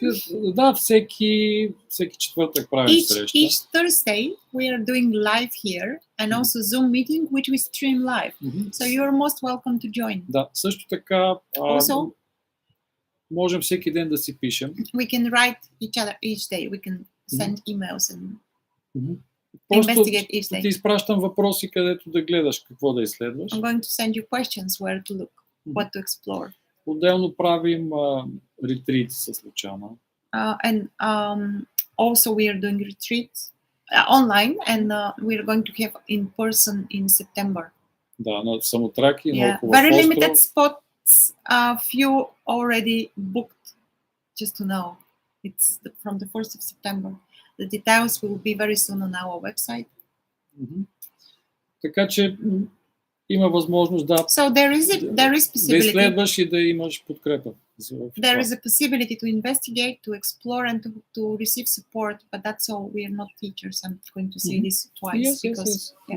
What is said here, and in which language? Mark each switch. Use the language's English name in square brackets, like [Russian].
[Bulgarian] Да, всеки четвъртък правим среща. [English] Each Thursday we are doing live here and also Zoom meeting which we stream live. So you're most welcome to join. [Bulgarian] Да, също така можем всеки ден да си пишем. [English] We can write each other each day. We can send emails and [Bulgarian] Просто [English] investigate each day. [Bulgarian] ти изпращам въпроси, където да гледаш какво да изследваш. [English] I'm going to send you questions where to look, what to explore. [Bulgarian] Отделно правим ретрити с Лучана. [English] And also we are doing retreats online and we are going to have in person in September. [Bulgarian] Да, на Самотраки, [English] yeah. Very limited spots, few already booked, just to know. It's from the 1st of September. The details will be very soon on our website. [Bulgarian] Така че има възможност да да изследваш и да имаш подкрепа. [English] There is a possibility to investigate, to explore, and to receive support, but that's all. We are not teachers. I'm going to say this twice because.